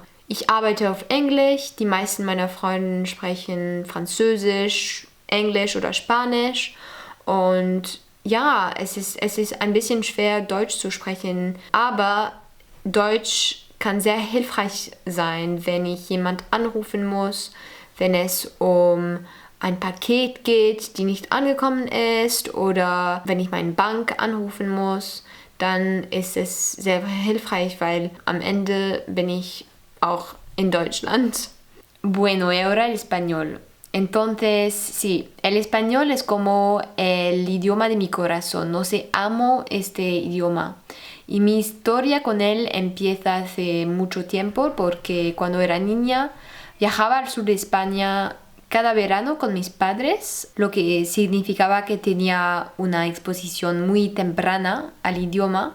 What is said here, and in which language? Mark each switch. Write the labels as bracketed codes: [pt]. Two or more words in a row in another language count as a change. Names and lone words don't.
[de] Ich arbeite auf Englisch, die meisten meiner Freunde sprechen Französisch, Englisch oder Spanisch und ja, es ist ein bisschen schwer Deutsch zu sprechen, aber Deutsch kann sehr hilfreich sein, wenn ich jemand anrufen muss, wenn es um ein Paket geht, die nicht angekommen ist oder wenn ich meine Bank anrufen muss. dann ist es sehr hilfreich, weil am Ende bin ich auch in Deutschland. [es] Bueno, y ahora el español. Entonces, sí, el español es como el idioma de mi corazón. No sé, amo este idioma. Y mi historia con él empieza hace mucho tiempo porque cuando era niña viajaba al sur de España cada verano con mis padres, lo que significaba que tenía una exposición muy temprana al idioma.